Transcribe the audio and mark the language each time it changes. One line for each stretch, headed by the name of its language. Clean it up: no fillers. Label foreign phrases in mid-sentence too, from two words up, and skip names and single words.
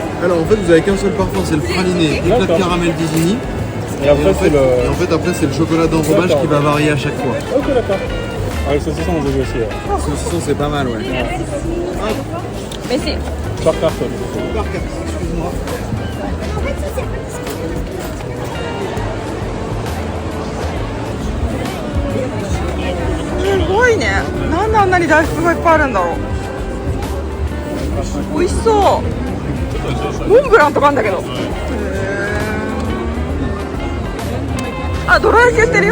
French: Alors en fait, vous avez qu'un seul parfum, c'est le praliné, éclat de D'accord. caramel d'Isigny. Et après c'est le. Et en fait, après, c'est le chocolat d'enrobage D'accord. qui va varier à chaque fois. Ok, d'accord. Avec saucisson, on j'ai aussi. Saucisson, c'est pas mal, ouais. Mais c'est Par carton. Excuse-moi.
Japanese: すごいね。なんであんなに大福がいっぱいあるんだろう。美味しそう。モンブランとかあるんだけど。へーあ、どら焼き売ってるよ。